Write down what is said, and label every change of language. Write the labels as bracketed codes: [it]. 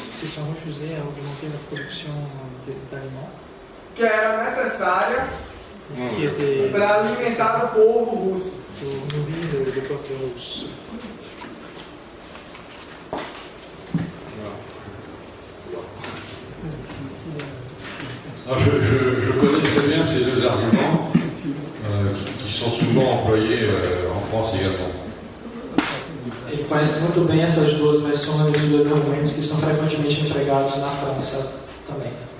[fr] se sont refusés à augmenter la production d'aliments, [pt] que era necessária para alimentar o povo russo. [fr] Pour nourrir le peuple russe. Alors je connais très bien ces deux arguments qui sont souvent employés en France également. [pt] Ele conhece muito bem essas duas versões e dois argumentos que são frequentemente empregados na França também.